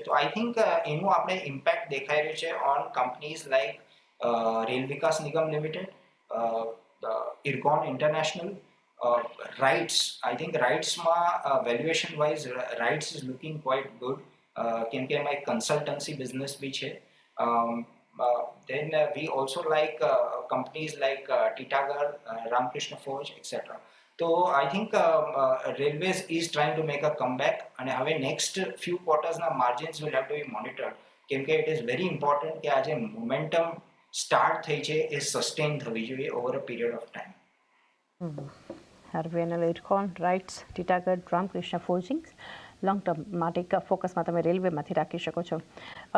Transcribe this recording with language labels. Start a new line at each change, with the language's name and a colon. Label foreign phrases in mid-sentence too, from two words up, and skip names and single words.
Gujarati: તો
English: I think
Gujarati: એનું આપણે ઇમ્પેક્ટ દેખાઈ રહ્યું છે
English: on companies like
Gujarati: રેલ વિકાસ નિગમ લિમિટેડ, ઇરકોન ઇન્ટરનેશનલ, રાઇટ્સ.
English: I think રાઇટ્સમાં valuation wise Rites is looking quite good,
Gujarati: કેમ કે એમાં એક
English: consultancy business
Gujarati: બી છે.
English: Then we also like companies like Titagarh, Ramkrishna Forge, etc. So I think Railways is trying to make a comeback and હવે next few quarters ના margins will have to be monitored,
Gujarati: કેમ કે
English: it is very important
Gujarati: કે આ જે
English: momentum start
Gujarati: થઈ છે એ
English: sustain
Gujarati: થવી જોઈએ
English: over a period of time.
Gujarati: આરવીએનએલ, ઇરકોન, રાઇટ્સ, ટીટાગઢ, રામકૃષ્ણ ફોર્જિંગ્સ
English: long term
Gujarati: માટે એક ફોકસમાં તમે રેલવેમાંથી રાખી શકો છો.